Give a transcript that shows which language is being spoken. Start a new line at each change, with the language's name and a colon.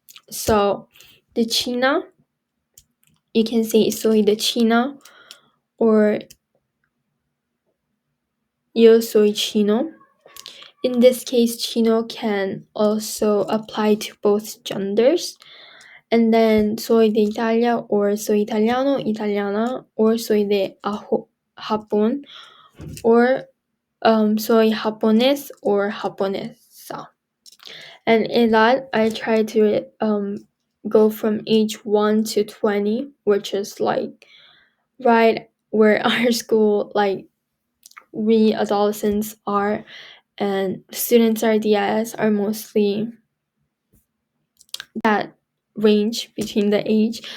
English: So the China, you can say
Spanish: soy de China,
English: or
Spanish: yo soy chino.
English: In this case, chino can also apply to both genders. And then
Spanish: soy de Italia, or soy italiano, italiana, or soy de Japón, or soy japonés or japonesa.
English: And in that, I try to go from age 1 to 20, which is like right where our school, like we adolescents are, and students are DIS are mostly that range between the age.